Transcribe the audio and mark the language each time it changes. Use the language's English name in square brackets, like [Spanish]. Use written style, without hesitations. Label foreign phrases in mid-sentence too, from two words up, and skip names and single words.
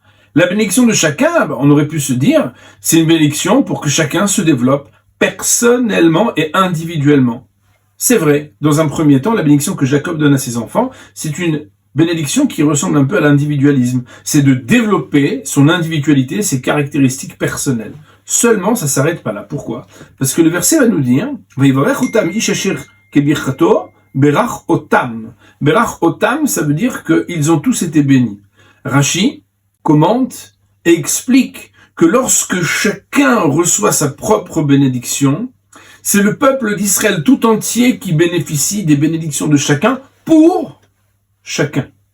[French] La bénédiction de chacun, on aurait pu se dire, c'est une bénédiction pour que chacun se développe personnellement et individuellement. C'est vrai, dans un premier temps, la bénédiction que Jacob donne à ses enfants, c'est une bénédiction qui ressemble un peu à l'individualisme. C'est de développer son individualité, ses caractéristiques personnelles. Seulement, ça s'arrête pas là. Pourquoi? Parce que le verset va nous dire, [Hebrew] ויברך אותם איש אשר כברכתו ברך אותם. ברך אותם, [French] ça veut dire qu'ils ont tous été bénis. Rashi commente et explique que lorsque chacun reçoit sa propre bénédiction, c'est le peuple d'Israël tout entier qui bénéficie des bénédictions de chacun pour chacun.